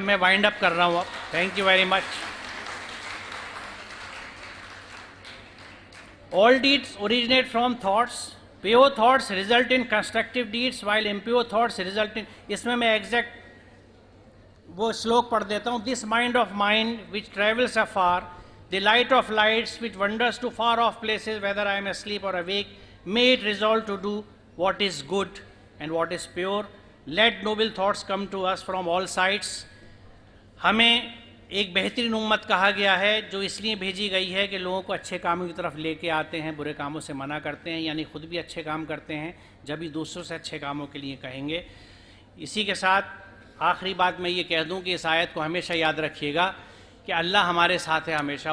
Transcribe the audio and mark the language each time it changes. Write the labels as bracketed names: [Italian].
[Hindi] मैं wind up कर रहा हूँ अब। [English] Thank you very much. All deeds originate from thoughts, pure thoughts result in constructive deeds while impure thoughts result in, [Hindi] इसमें मैं exact वो श्लोक पढ़ देता हूँ। [English] This mind of mind which travels afar, the light of lights which wanders to far off places, whether I am asleep or awake, may it resolve to do what is good and what is pure. Let noble thoughts come to us from all sides. [Hindi] हमें एक बेहतरीन उम्मत कहा गया है, जो इसलिए भेजी गई है कि लोगों को अच्छे कामों की तरफ लेके आते हैं, बुरे कामों से मना करते हैं, यानी खुद भी अच्छे काम करते हैं, जब भी दूसरों से अच्छे कामों के लिए कहेंगे। इसी के साथ आखिरी बात मैं ये कह दूँ कि इस आयत को हमेशा याद रखिएगा कि अल्लाह हमारे साथ है हमेशा।